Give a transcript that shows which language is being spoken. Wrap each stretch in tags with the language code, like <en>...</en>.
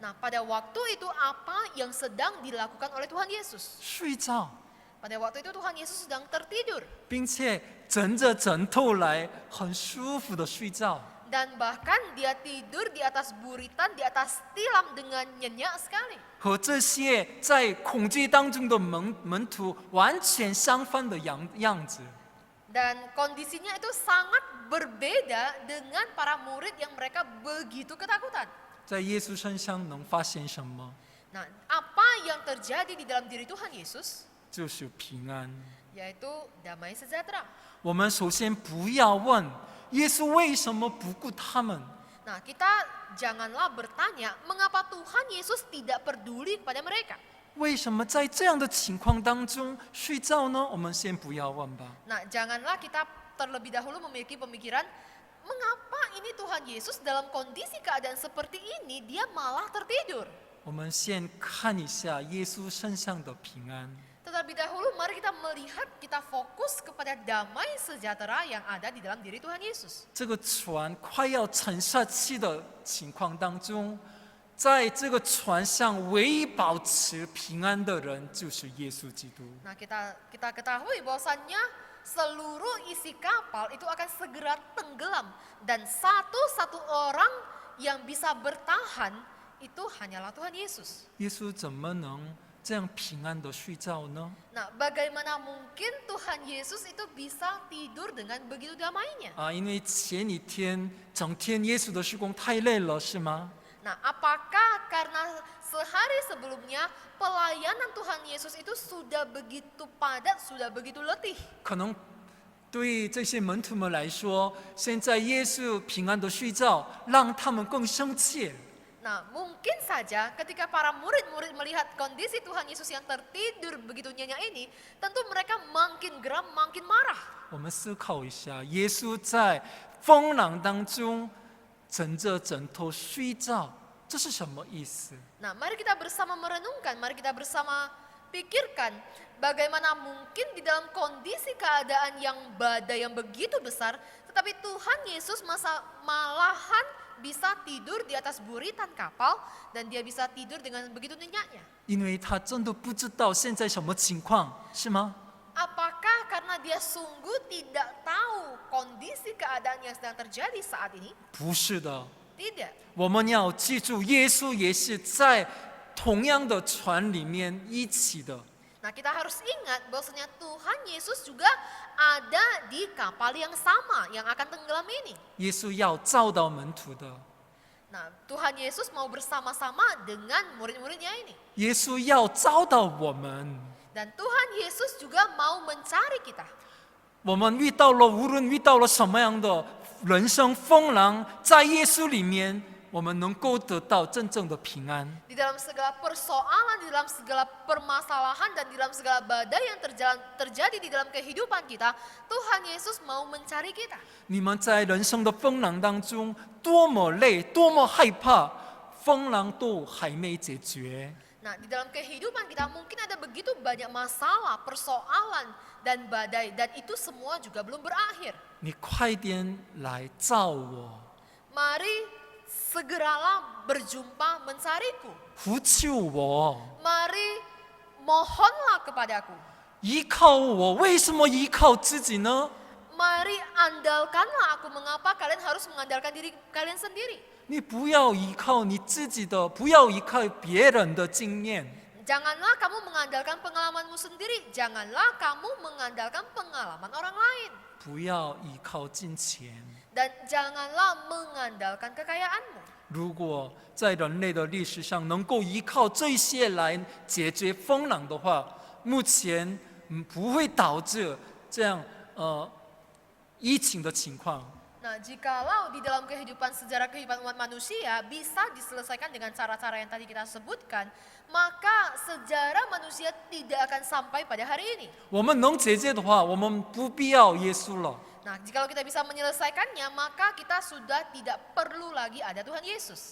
<id>Nah, pada waktu itu apa yang sedang dilakukan oleh Tuhan Yesus?</id> <zh>睡觉，</zh> <id>Pada waktu itu Tuhan Yesus sedang tertidur.</id> <zh>并且枕着枕头来，很舒服的睡觉。</zh> <id>Dan bahkan dia tidur di atas buritan, di atas tilam dengan nyenyak sekali.</id> <zh>和这些在恐惧当中的门徒完全相反的样子。</zh> <id>Dan kondisinya itu sangat berbeda dengan para murid yang mereka begitu ketakutan.</id> <zh>在耶稣身上能发现什么？</zh> <id>Nah, apa yang terjadi di dalam diri Tuhan Yesus?</id> <zh>就是平安。</zh> <id>Yaitu damai sejahtera.</id> <zh>我们首先不要问耶稣为什么不顾他们，</zh> <id>Nah, kita janganlah bertanya mengapa Tuhan Yesus tidak peduli kepada mereka.</id> <zh>为什么在这样的情况当中睡觉呢？我们先不要问吧。</zh> <id>Nah, janganlah kita terlebih dahulu memiliki pemikiran mengapa ini Tuhan Yesus dalam kondisi keadaan seperti ini dia malah tertidur.</id> <zh>我们先看一下耶稣身上的平安。</zh> <id>Terlebih dahulu mari kita melihat, kita fokus kepada damai sejahtera yang ada di dalam diri Tuhan Yesus.</id> <zh>这个船快要沉下去的情况当中，在这个船上唯一保持平安的人就是耶稣基督。</zh> <id>Nah, kita ketahui bahwasannya seluruh isi kapal itu akan segera tenggelam dan satu-satu orang yang bisa bertahan itu hanyalah Tuhan Yesus.</id> <zh>耶稣怎么能这样平安的睡觉呢？</zh> <id>Nah, bagaimana mungkin Tuhan Yesus itu bisa tidur dengan begitu damainya?</id> <zh>因为前一天整天耶稣的事工太累了，是吗？</zh> <id>Nah, apakah karena sehari sebelumnya pelayanan Tuhan Yesus itu sudah begitu padat, sudah begitu letih?</id> <zh>可能对这些门徒们来说，现在耶稣平安的睡觉，让他们更生气。</zh> <id>Nah, mungkin saja ketika para murid-murid melihat kondisi Tuhan Yesus yang tertidur begitu nyenyak ini, tentu mereka makin geram, makin marah.</id> <zh>我们思考一下，耶稣在风浪当中枕着枕头睡觉，这是什么意思？</zh> <id>Nah, mari kita bersama merenungkan, mari kita bersama pikirkan bagaimana mungkin di dalam kondisi keadaan yang badai yang begitu besar, tetapi Tuhan Yesus malahan bisa tidur di atas buritan kapal dan dia bisa tidur dengan begitu nyenyaknya.</id> <zh>因为他真的不知道现在什么情况，是吗？</zh> <id>Apakah karena dia sungguh tidak tahu kondisi keadaan yang sedang terjadi saat ini?</id> <zh>不是的，</zh> <id>Tidak.</id> <zh>我们要记住，耶稣也是在同样的船里面一起的。</zh> <id>Nah, kita harus ingat bahwasanya Tuhan Yesus juga ada di kapal yang sama yang akan tenggelam ini.</id> <zh>耶稣要教导门徒的，</zh> <id>Nah, Tuhan Yesus mau bersama-sama dengan murid-muridnya ini.</id> <zh>耶稣要教导我们。</zh> <id>Dan Tuhan Yesus juga mau mencari kita.</id> <zh>我们无论遇到了什么样的人生风浪，在耶稣里面我们能够得到真正的平安。</zh> <id>Di dalam segala persoalan, di dalam segala permasalahan, dan di dalam segala badai yang terjadi di dalam kehidupan kita, Tuhan Yesus mau mencari kita.</id> <zh>你们在人生的风浪当中，多么累，多么害怕，风浪都还没解决。</zh> <id>Nah, di dalam kehidupan kita mungkin ada begitu banyak masalah, persoalan, dan badai, dan itu semua juga belum berakhir.</id> <zh>你快点来找我，</zh> <id>Mari segeralah berjumpa mencariku.</id> <zh>呼求我，</zh> <id>Mari mohonlah kepadaku.</id> <zh>依靠我。为什么依靠自己呢？</zh> <id>Mari andalkanlah aku. Mengapa kalian harus mengandalkan diri kalian sendiri?</id> <zh>你不要依靠你自己的，不要依靠别人的经验。</zh> <id>Janganlah kamu mengandalkan pengalamanmu sendiri. Janganlah kamu mengandalkan pengalaman orang lain.</id> <zh>不要依靠金钱。</zh> <id>Dan janganlah mengandalkan kekayaanmu.</id> <zh>如果在人类的历史上能够依靠这些来解决风浪的话，目前不会导致这样疫情的情况。</zh> <id>Nah, jikalau di dalam kehidupan sejarah kehidupan umat manusia bisa diselesaikan dengan cara-cara yang tadi kita sebutkan, maka sejarah manusia tidak akan sampai pada hari ini.</id> <zh>我们能解决的话，我们不必要耶稣了。</zh> <id>Nah, jikalau kita bisa menyelesaikannya, maka kita sudah tidak perlu lagi ada Tuhan Yesus.</id>